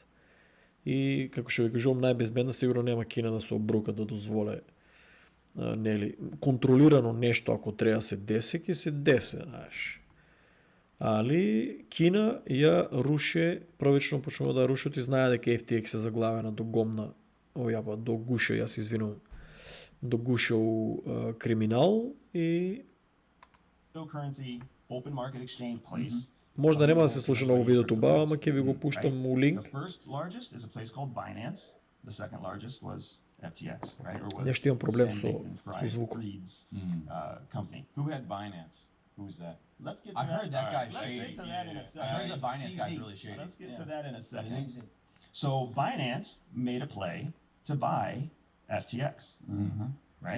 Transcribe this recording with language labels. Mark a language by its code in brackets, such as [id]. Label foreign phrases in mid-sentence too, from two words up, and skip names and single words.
[mk] И како што ви кажувам, најбезбедна сигурно нема Кина да се обрука да дозволе нели контролирано нешто ако треба се деси, ќе се деси, знаеш. Али Кина ја руше, првично почнува да рушат и знае дека FTX е заглавена до гомна, до гуша, јас извинувам, до гушау криминал и [en] Cryptocurrency open market exchange place. [mk] Може да нема да се слуша на видеото баба, ама ќе ви го пуштам у линк. [en] The first largest is a place called Binance. The second largest was FTX, right? Or was [mk] Нешто имам проблем [en] Sam [mk] со [en] Bankman-Fried, [mk] звук. [en] Fried's, company. Who had Binance? Who was that? Let's get to I heard that guy's Let's shady. get to that in a I second. heard the Binance guy's CZ. really shady. Let's get Yeah. to that in a second. So Binance made a play to buy FTX, right?